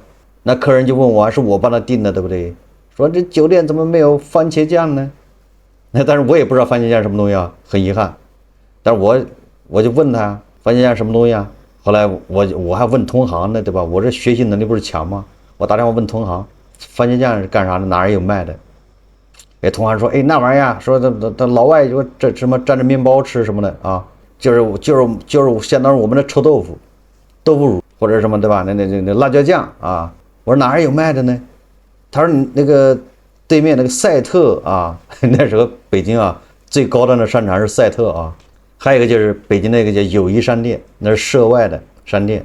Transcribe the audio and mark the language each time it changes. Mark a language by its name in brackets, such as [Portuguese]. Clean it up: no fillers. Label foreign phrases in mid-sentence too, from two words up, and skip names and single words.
[Chinese] 那客人就問我，是我幫他訂的，對不對？說這酒店怎麼沒有番茄醬呢？但是我也不知道番茄醬什麼東西啊，很遺憾。但是我就問他番茄醬什麼東西啊？後來我還問同行呢，對吧？我這學習能力不是強嗎？我打電話問同行，番茄醬是幹啥的？哪兒有賣的？哎，同行說，哎，那玩意兒，說他老外说這什麼蘸着麵包吃什麼的啊？就是相當於我們的臭豆腐、豆腐乳或者什麼，對吧？那辣椒醬啊。我說哪兒有賣的呢？他說你那個對面那個賽特啊，那時候北京啊最高端的商場是赛特啊，還有一個就是北京那個叫友誼商店，那是涉外的商店。